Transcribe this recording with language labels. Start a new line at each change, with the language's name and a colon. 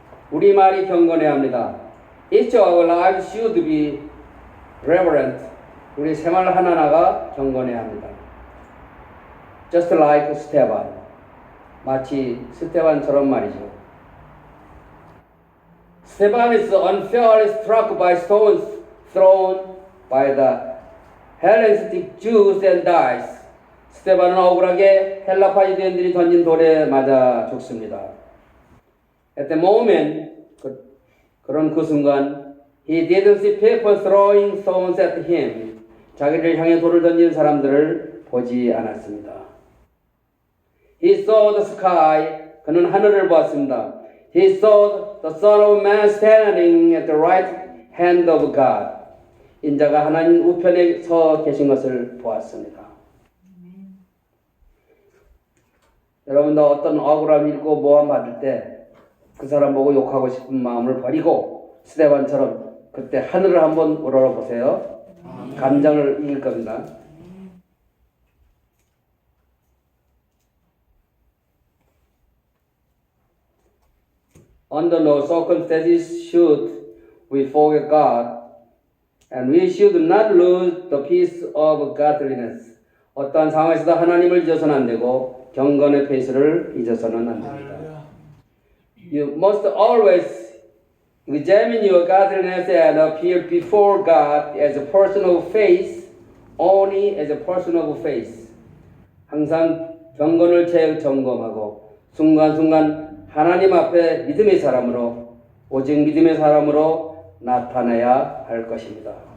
Korean: 우리 말이 경건해야 합니다.
English: Each of our lives should be reverent.
Korean: 우리 생활 하나하나가 경건해야 합니다.
English: Just like 스테반.
Korean: 마치 스테반처럼 말이죠.
English: Stephen is unfairly struck by stones thrown by the Hellenistic Jews and dies.
Korean: 스테반은 억울하게 헬라파 유대인들이 던진 돌에 맞아 죽습니다.
English: At the moment,
Korean: 그런 그 순간,
English: he didn't see people throwing stones at him.
Korean: 자기를 향해 돌을 던지는 사람들을 보지 않았습니다.
English: He saw the sky.
Korean: 그는 하늘을 보았습니다.
English: He saw the Son of Man standing at the right hand of God.
Korean: 인자가 하나님 우편에 서 계신 것을 보았습니다. 여러분도 어떤 억울함 잃고 모함 받을 때 그 사람 보고 욕하고 싶은 마음을 버리고 스데반처럼 그때 하늘을 한번 우러러보세요. 감정을 이길 겁니다.
English: Under no circumstances should we forget God, and we should not lose the peace of godliness.
Korean: 어떠한 상황에서도 하나님을 잊어서는 안 되고 경건의 페이스를 잊어서는 안 됩니다.
English: You must always examine your godliness and appear before God as a person of faith, only as a person of faith.
Korean: 항상 경건을 재점검하고 순간순간 하나님 앞에 믿음의 사람으로 오직 믿음의 사람으로 나타나야 할 것입니다.